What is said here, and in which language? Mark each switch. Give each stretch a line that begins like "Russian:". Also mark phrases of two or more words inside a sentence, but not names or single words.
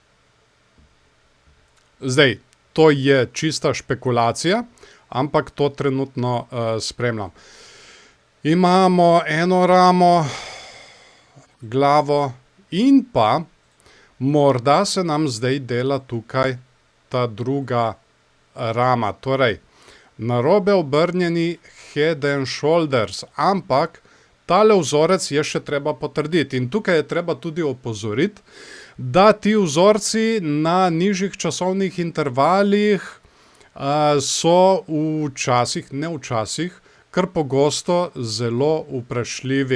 Slovenian: Zdaj, to je čista špekulacija, ampak to trenutno spremljam. Imamo eno ramo, glavo in pa morda se nam zdaj dela tukaj ta druga rama. Torej, narobe obrnjeni
English: head and shoulders,
Slovenian: ampak tale vzorec je še treba potrditi. In tukaj je treba tudi opozoriti, da ti vzorci na nižjih časovnih intervalih so včasih, ne včasih, kar pogosto zelo vprašljivi.